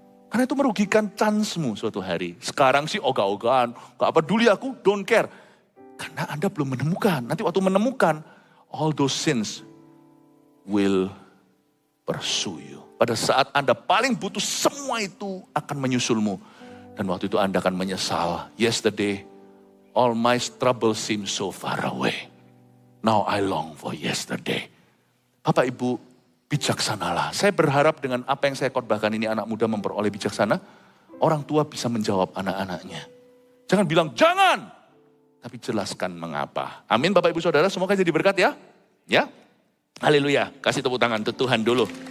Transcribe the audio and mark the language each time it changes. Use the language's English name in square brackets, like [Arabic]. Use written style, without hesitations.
[Indonesian] Karena itu merugikan chance-mu suatu hari. Sekarang sih ogah-ogahan, gak peduli aku, [English] don't care. [Indonesian] Karena Anda belum menemukan. Nanti waktu menemukan, [English] all those sins will pursue you. [Indonesian] Pada saat Anda paling butuh, semua itu akan menyusulmu. Dan waktu itu Anda akan menyesal. [English] Yesterday, all my trouble seems so far away. Now I long for yesterday. [Indonesian] Bapak Ibu, bijaksanalah. Saya berharap dengan apa yang saya khotbahkan ini, anak muda memperoleh bijaksana. Orang tua bisa menjawab anak-anaknya. Jangan bilang, jangan. Tapi jelaskan mengapa. Amin Bapak Ibu Saudara, semoga jadi berkat ya. Ya. Haleluya, kasih tepuk tangan untuk Tuhan dulu.